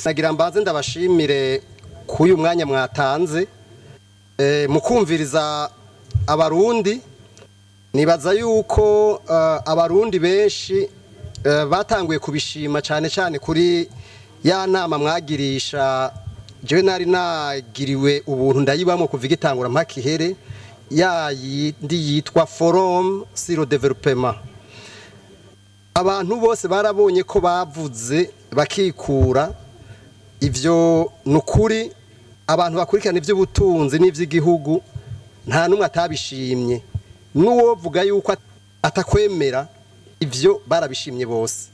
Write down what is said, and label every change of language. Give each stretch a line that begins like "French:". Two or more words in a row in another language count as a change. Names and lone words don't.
Rundi: nagira mbaze ndabashimire kuyu mwanya mwatanze mukumviriza abarundi nibaza yuko abarundi benshi batanguye kubishima cyane cyane kuri ya nama mwagirisha jewe nari nagiriwe ubuntu ndayibamo kuva igitangura mpaka ihere ya yindi yitwa
French: forum sur le développement.
Rundi: Abantu bose barabonye ko bavuze bakikura ivyo nukuri. Abantu bakurikirana ivy'ubutunzi n'ivy'igihugu nta numwe atabishimye, nuwo vuga yuko atakwemera ivyo barabishimye bose.